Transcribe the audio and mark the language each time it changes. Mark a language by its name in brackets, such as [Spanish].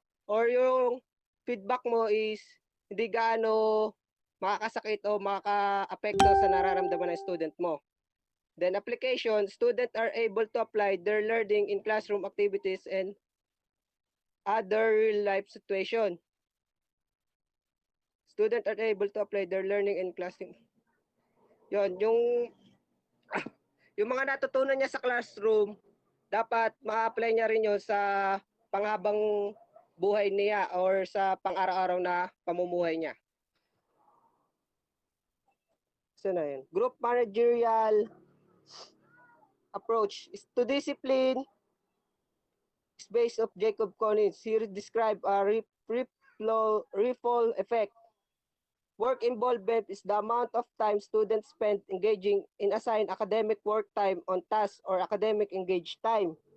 [Filipino] Or yung feedback mo is hindi gaano makakasakit o makaka-apekto sa nararamdaman ng student mo. [English] Then application, students are able to apply their learning in classroom activities and other real-life situation. Students are able to apply their learning in classroom. [Filipino] Yon, yung mga natutunan niya sa classroom, dapat ma-apply niya rin yun sa panghabang buhay niya or sa pang-araw-araw na pamumuhay niya. So na yun. [English] Group managerial approach is to discipline is based of Jacob Collins. He described a ripple effect. Work involvement is the amount of time students spend engaging in assigned academic work time on tasks or academic engaged time.